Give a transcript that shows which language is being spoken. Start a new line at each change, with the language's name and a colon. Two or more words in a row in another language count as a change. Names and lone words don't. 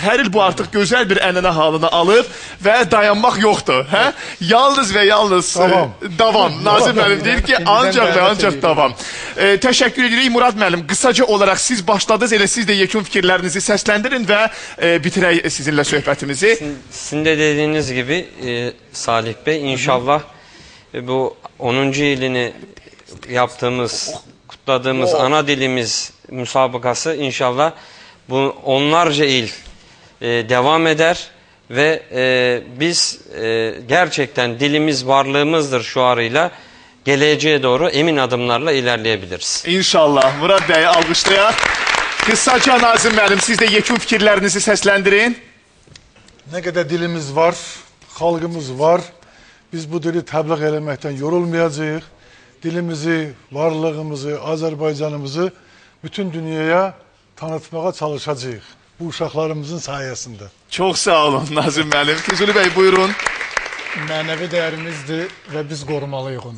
Azerbaijani: Hər il bu artıq gözəl bir ənənə halını alıb və dayanmaq yoxdur. Hə? Yalnız və yalnız davam. Nazir müəllim deyir ki, ancaq və ancaq davam. Təşəkkür edirik Murad müəllim. Qısaca olaraq siz başladınız, elə siz də yekun fikirlərinizi səsləndirin və bitirək sizinlə söhbətimizi.
Turkish: Sizin de dediğiniz gibi Salih Bey, inşallah bu 10. ilini yaptığımız, kutladığımız ana dilimiz müsabakası inşallah bu onlarca il devam eder ve biz gerçekten dilimiz varlığımızdır şuarıyla geleceğe doğru emin adımlarla ilerleyebiliriz.
Azerbaijani: İnşallah. Murad Bey alqışlayaq. Kısaca Nazım müəllim, siz de yekun fikirlərinizi səsləndirin.
Turkish: Ne kadar dilimiz var, halkımız var.
Azerbaijani: Biz bu dili təbliğ eləməkdən yorulmayacağıq. Dilimizi, varlığımızı, Azerbaycanımızı bütün dünyaya tanıtmağa çalışacağıq. Bu uşaqlarımızın sayesinde. Çok sağ olun Nazım müəllim. Füzuli Bey buyurun. Mənəvi dəyərimizdir və biz qorumalıyıq onu.